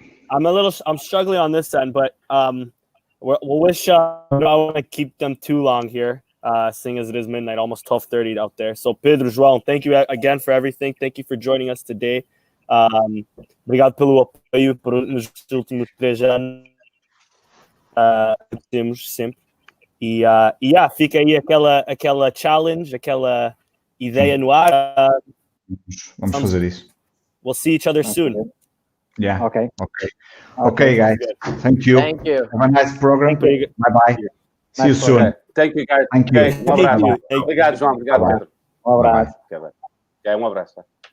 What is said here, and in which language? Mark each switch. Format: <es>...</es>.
<en>I'm struggling on this end, but we'll wish. I don't want to keep them too long here, seeing as it is midnight, almost 12:30 out there. So, Pedro, João, thank you again for everything. Thank you for joining us today.</en> <pt>Obrigado pelo apoio nos últimos 3 anos. Temos sempre. E fica aí aquela challenge, aquela ideia no ar. Vamos fazer isso.</pt> <en>We'll see each other soon. Yeah. Okay, guys. Thank you. Have a nice program. Bye. See you soon. Okay. Thank you, guys. Thank you.</en> <pt>Okay. Um abraço. Obrigado, João. Obrigado, Pedro. Um abraço. Um abraço.</pt>